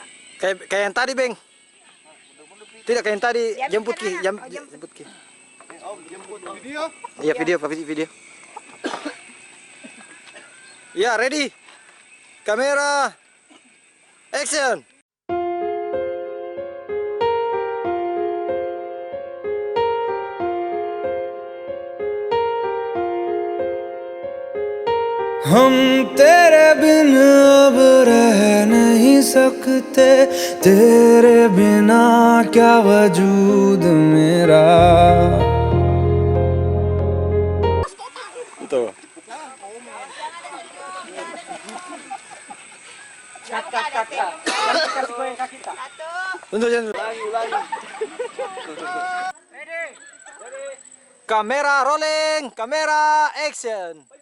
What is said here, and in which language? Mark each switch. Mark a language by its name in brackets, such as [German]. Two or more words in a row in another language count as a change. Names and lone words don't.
[Indonesian] Kayak yang tadi, Beng. Tidak kayak yang tadi, Jam jemput Ki, sekarang. Oh, jemput Ki. Oh, jemput video. Iya, video. Ya, ready. Kamera, action. [Hindi] हम तेरे बिन अब रह नहीं सकते, तेरे बिना क्या वजूद मेरा. [Indonesian] Tuh. Tunggu. Kamera rolling, kamera action.